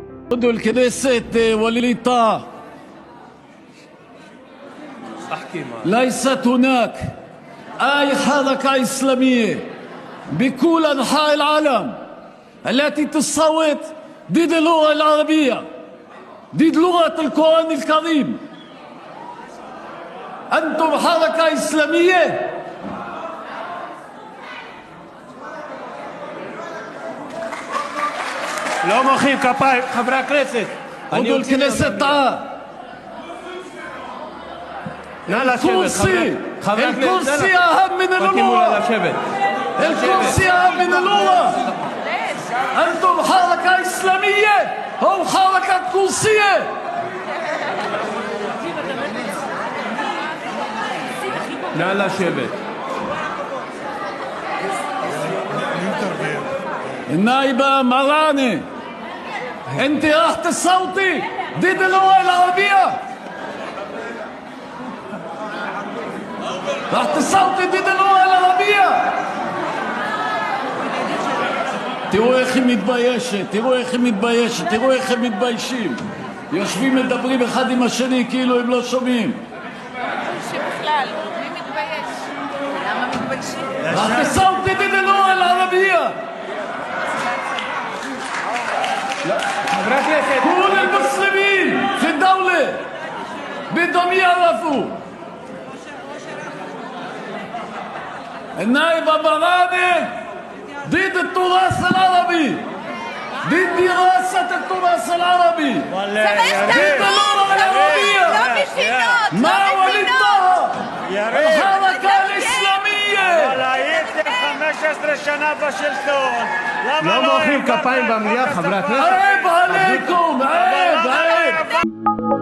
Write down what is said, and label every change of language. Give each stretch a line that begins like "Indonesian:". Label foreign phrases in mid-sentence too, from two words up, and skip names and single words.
Arabic: عضو الكنيسة وليد طه، ليست هناك أي حركة إسلامية بكل أنحاء العالم التي تصوت ضد اللغة العربية، ضد لغة القرآن الكريم. أنتم حركة إسلامية؟
Hebrew: לא מוחאים כפיים, חברי הכנסת.
Arabic: عضو الكنيسة تعال.
Hebrew: נא לשבת, חברי הכנסת.
Arabic: الكرسي أهم من
Hebrew: תיתנו לה
Arabic: اللغة.
Hebrew: לשבת.
Arabic: الكرسي أهم من اللغة. أنتم حركة إسلامية أو حركة كرسية؟
Hebrew: נא לשבת.
Arabic: النائبة مراني، أنت راح تصوتي ضد اللغة العربية؟ راح تصوتي ضد اللغة العربية؟
Hebrew: תראו איך היא מתביישת, תראו איך היא מתביישת, תראו איך הם מתביישים. יושבים מדברים אחד עם השני כאילו הם לא שומעים. שבכלל, מי מתבייש? למה מתביישים?
Arabic: راح تصوتي ضد اللغة العربية.
Hebrew: חברי הכנסת.
Arabic: كل المسلمين في الدولة بدهم يعرفوا النائبة مراني ضد التراث العربي، ضد دراسة التراث العربي، ضد اللغة العربية. ما ولد طه الحركة الإسلامية.
Hebrew: אבל הייתם 15 שנה בשלטון. לא מוחאים כפיים במליאה, חברי הכנסת.
Arabic: عيب عليكم، عيب عيب.